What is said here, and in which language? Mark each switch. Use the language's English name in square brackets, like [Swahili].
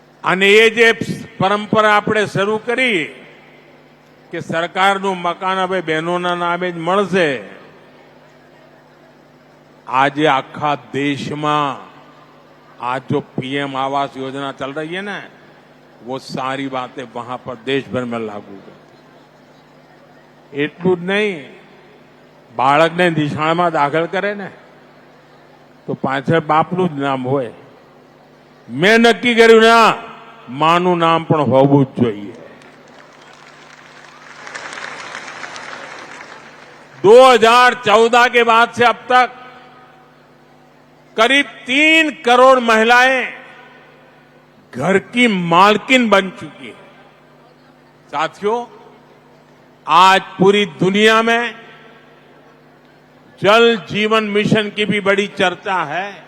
[Gujarati] અને એ જે પરંપરા આપણે શરૂ કરી કે સરકારનું મકાન હવે બહેનોના નામે જ મળશે, આજે આખા દેશમાં [Hindi] आज जो पीएम आवास योजना चल रही है ना, वो सारी बातें वहां पर देश भर में लागू है। [Gujarati] એટલું જ નહીં, બાળકને નિશાળમાં દાખલ કરે ને તો પાછળ બાપનું જ નામ હોય। મેં નક્કી કર્યું ના, માનું નામ પણ હોવું જ જોઈએ। [Hindi] 2014 के बाद से अब तक करीब 3 करोड़ महिलाएं घर की मालकिन बन चुकी है। साथियों, आज पूरी दुनिया में जल जीवन मिशन की भी बड़ी चर्चा है।